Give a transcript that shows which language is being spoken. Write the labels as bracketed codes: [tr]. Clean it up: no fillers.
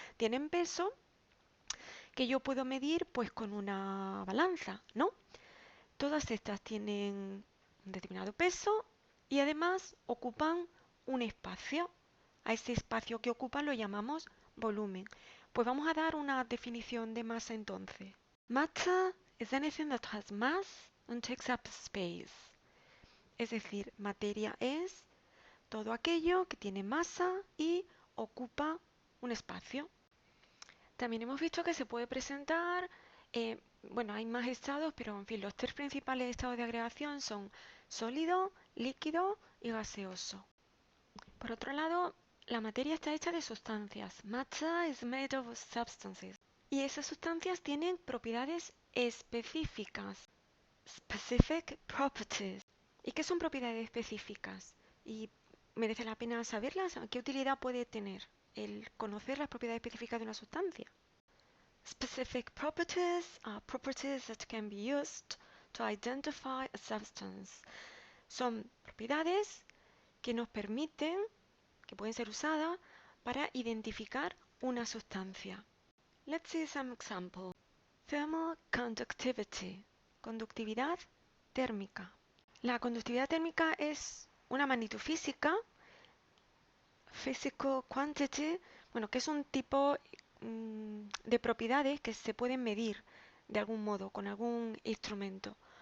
[es] Tienen peso que yo puedo medir pues con una balanza, ¿no? Todas estas tienen un determinado peso y además ocupan un espacio. A ese espacio que ocupan lo llamamos volumen. Pues vamos a dar una definición de masa entonces. [en] Matter is anything that has mass and takes up space. [es] Es decir, materia es todo aquello que tiene masa y ocupa un espacio. También hemos visto que se puede presentar, bueno, hay más estados, pero en fin, los tres principales estados de agregación son sólido, líquido y gaseoso. Por otro lado, la materia está hecha de sustancias. [en] Matter is made of substances. [es] Y esas sustancias tienen propiedades específicas. [en] Specific properties. [es] ¿Y qué son propiedades específicas? Y merece la pena saberlas. ¿Qué utilidad puede tener el conocer las propiedades específicas de una sustancia? [en] Specific properties are properties that can be used to identify a substance. [es] Son propiedades que nos permiten, que pueden ser usadas para identificar una sustancia. [en] Let's see some example. Thermal conductivity, [es] conductividad térmica. La conductividad térmica es una magnitud física, [en] physical quantity, [es] bueno, que es un tipo de propiedades que se pueden medir de algún modo con algún instrumento.